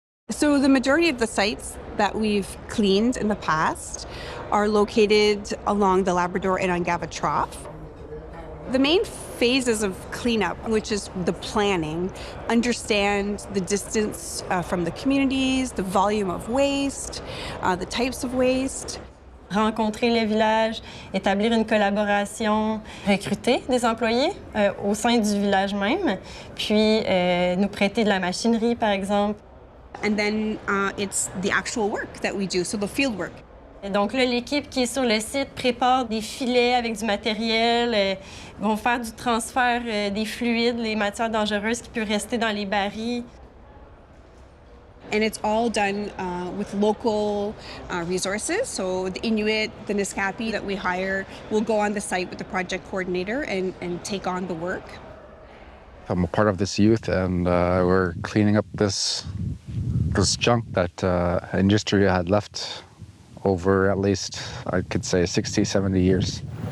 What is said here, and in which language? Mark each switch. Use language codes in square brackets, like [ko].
[en] So the majority of the sites that we've cleaned in the past are located along the Labrador and Ungava Trough. The main phases of cleanup, which is the planning, understand the distance from the communities, the volume of waste, the types of waste. [fr] Rencontrer les villages, établir une collaboration, recruter des employés au sein du village même, puis nous prêter de la machinerie, par exemple. [en] And then it's the actual work that we do, so the field work. [fr] Et donc là, l'équipe qui est sur le site prépare des filets avec du matériel, vont faire du transfert des fluides, les matières dangereuses qui peuvent rester dans les barils. [en] And it's all done with local resources. So the Inuit, the Niskapi that we hire will go on the site with the project coordinator and take on the work. I'm a part of this youth, and we're cleaning up this junk that industry had left over at least, I could say, 60, 70 years.